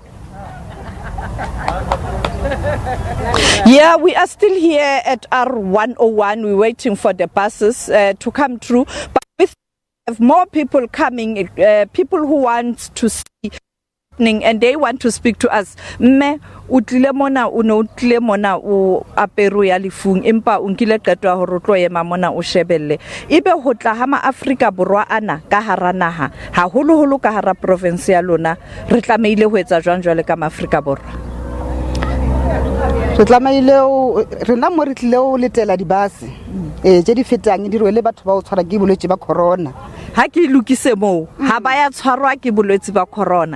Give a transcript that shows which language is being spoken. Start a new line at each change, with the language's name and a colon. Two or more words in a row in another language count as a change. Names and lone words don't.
English: Yeah, we are still here at R101. We're waiting for the buses to come through. But we have more people coming, people who want to see and they want to speak to us.
Southern Sotho: Me utlile mona uno utlile mona o aperu ya lifung empa unkile qeto ya hore tlo ema mona o shebelle ibe ho tla ha ma Afrika Borwa ana ka hara naha haholo holo ka hara province ya lona re tlameile ho etsa jwang jwale ka ma Afrika Borwa re tlameile rena mo re tlile o letela dibase je di fetang di rwele batho ba o tshwara ke bolwetse ba corona ha ke lukise mo ha ba ya tshwarwa ke bolwetse ba corona.